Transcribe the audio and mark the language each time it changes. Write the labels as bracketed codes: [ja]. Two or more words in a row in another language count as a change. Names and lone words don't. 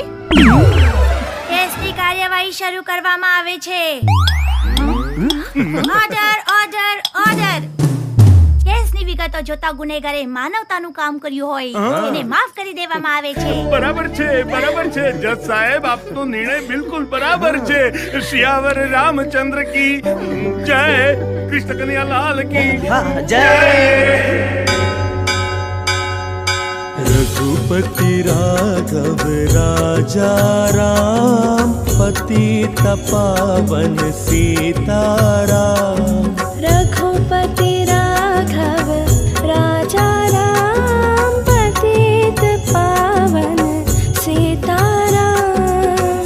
[gu] કેસની કાર્યવાહી શરૂ કરવામાં આવે છે ઓર્ડર કેસની વિગતો જોતા ગુનેગારે માનવતાનું કામ કર્યું હોય એને માફ કરી દેવામાં આવે છે બરાબર છે જજ સાહેબ આપનો નિર્ણય બિલકુલ બરાબર છે [hi] सियावर रामचंद्र की जय कृष्ण कन्हैया लाल की જય रघुपति राघव राजा राम पतित पावन सीताराम रघुपति राघव राजा राम पतित पावन सीताराम